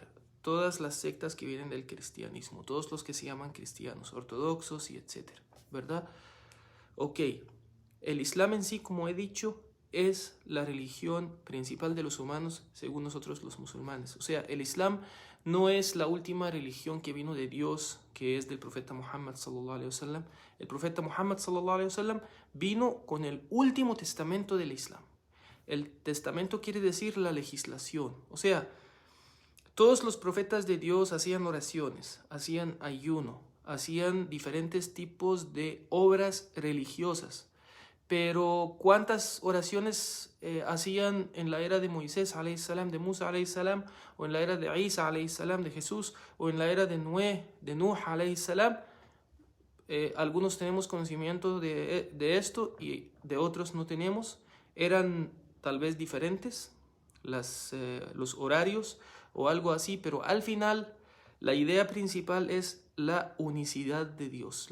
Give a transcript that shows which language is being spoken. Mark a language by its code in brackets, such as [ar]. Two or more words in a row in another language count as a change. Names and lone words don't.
[es] Todas las sectas que vienen del cristianismo, todos los que se llaman cristianos, ortodoxos y etcétera, ¿verdad? Ok, el Islam en sí, como he dicho, es la religión principal de los humanos según nosotros los musulmanes. O sea, el Islam no es la última religión que vino de Dios, que es del profeta Muhammad [ar] صلى الله عليه وسلم. [es] El profeta Muhammad [ar] صلى الله عليه وسلم [es] vino con el último testamento del Islam. El testamento quiere decir la legislación. O sea, todos los profetas de Dios hacían oraciones, hacían ayuno, hacían diferentes tipos de obras religiosas. Pero ¿cuántas oraciones hacían en la era de Moisés, [ar] عليه السلام, [es] de Musa, [ar] عليه السلام, [es] o en la era de Isa, [ar] عليه السلام, [es] de Jesús, o en la era de Nuh, [ar] عليه السلام? [es] Algunos tenemos conocimiento de esto y de otros no tenemos. Eran tal vez diferentes los horarios o algo así, pero al final la idea principal es la unicidad de Dios.